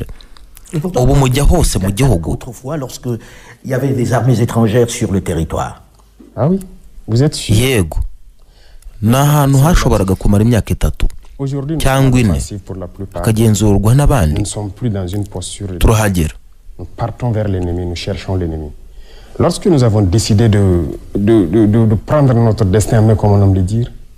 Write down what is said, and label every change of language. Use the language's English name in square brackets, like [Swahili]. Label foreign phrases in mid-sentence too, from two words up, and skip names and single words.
[Kinyarwanda] Ubu mujya hose mu gihugu. Yego, ni ahantu hashoboraga kumara imyaka 3 cyangwa 4 akagenzurwa n'abandi. Turahagera. [French] Lorsque nous avons décidé de prendre notre destin en main, comme on aime le dire,